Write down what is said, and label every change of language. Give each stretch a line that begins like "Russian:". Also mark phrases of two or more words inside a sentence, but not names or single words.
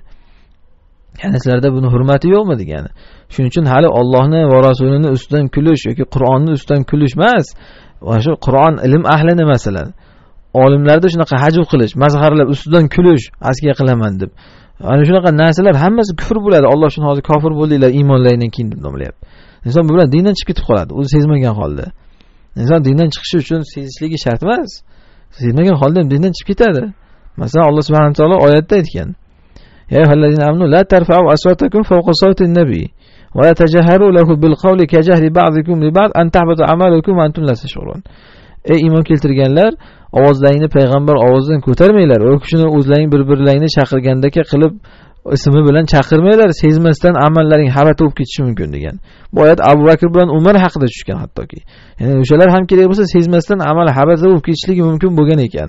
Uzbek: Ya'ni sizlarda buni hurmati yo'qmi degani. Shuning uchun hali Allohni va rasulining ustidan kulish yoki Qur'onning ustidan kulish emas, va shu Qur'on ilm ahlini masalan, olimlarda shunaqa hajv qilish, mazharlab ustidan kulish, askiya qilaman deb. Ana shunaqa narsalar hammasi kufr bo'ladi. Alloh shuni hozir kofir bo'ldinglar iymonlaringdan keyin deb nomlayapti. Inson bu bilan dindan chiqib ketib qoladi, o'zi sezmagan holda. Inson dindan chiqishi uchun sezishligi shart emas. Sezmagan holda ham dindan chiqib ketadi. Masalan, Alloh
Arabic: سبحانه وتعالى
Uzbek: oyatda aytgan:
Arabic: "يا أيها الذين آمنوا لا ترفعوا أصواتكم فوق صوت النبي ولا تجهروا له بالقول كجهر بعضكم لبعض أن تحبط أعمالكم وأنتم لا تشعرون."
Uzbek: Ey iymon keltirganlar, ovozlaringni payg'ambar ovozidan ko'tarmanglar. O kishini o'zlaring bir-birlaringni chaqirgandagi qilib ismi bilan chaqirmanglar, sezmasdan amallaring habat bo'lib ketishi mumkin degan. Bu oyat Abu Bakr bilan Umar haqida tushgan hattoki. Ya'ni o'shalar ham kerak bo'lsa sezmasdan amal habat bo'lib ketishligi mumkin bo'lgan ekan.